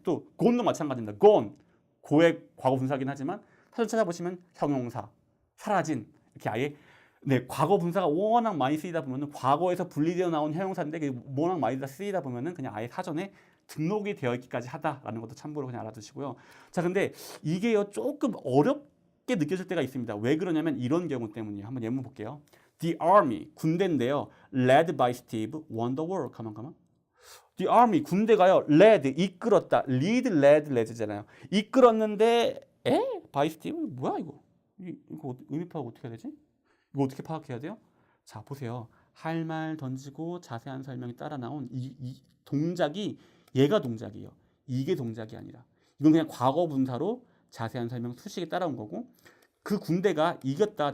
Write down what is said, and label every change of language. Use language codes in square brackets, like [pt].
[ko] 또 gone도 마찬가지입니다. gone 고의 과거 분사이긴 하지만 사전 찾아보시면 형용사 사라진 이렇게 아예 네, 과거 분사가 워낙 많이 쓰이다 보면은 과거에서 분리되어 나온 형용사인데 그게 워낙 많이 쓰이다 보면은 그냥 아예 사전에 등록이 되어 있기까지 하다라는 것도 참고로 그냥 알아두시고요. 자, 근데 이게요 조금 어렵게 느껴질 때가 있습니다. 왜 그러냐면 이런 경우 때문이에요. 한번 예문 볼게요. The Army 군대인데요. [en] Led by Steve won the war. 가만. [ko] The Army 군대가요. Led 이끌었다. Lead잖아요. 이끌었는데 [en] by Steve [ko] 뭐야 이거? 이거 의미 파악 어떻게 해야 되지? 이거 어떻게 파악해야 돼요? 자, 보세요. 할 말 던지고 자세한 설명이 따라 나온 이 동작이 얘가 동작이에요. 이게 동작이 아니라 이건 그냥 과거 분사로 자세한 설명 수식에 따라온 거고 그 군대가 이겼다.